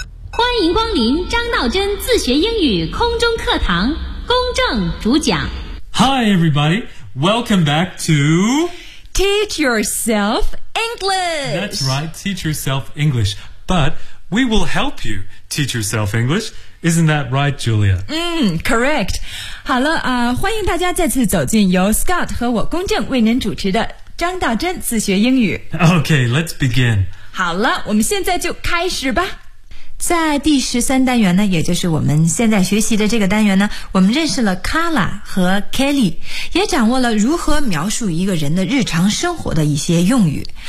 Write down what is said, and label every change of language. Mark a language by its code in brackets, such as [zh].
[zh] 欢迎光临张道真自学英语空中课堂，公正主讲。 [en] Hi everybody, welcome back to Teach yourself English. That's right, teach yourself English. But we will help you teach yourself English. Isn't that right, Julia? Correct. [zh] 好了，欢迎大家再次走进由 Scott 和我公正为您主持的张道真自学英语。 [en] Okay, let's begin. [zh] 好了，我们现在就开始吧。在第13单元呢，也就是我们现在学习的这个单元呢，我们认识了 Carla 和 Kelly， 也掌握了如何描述一个人的日常生活的一些用语。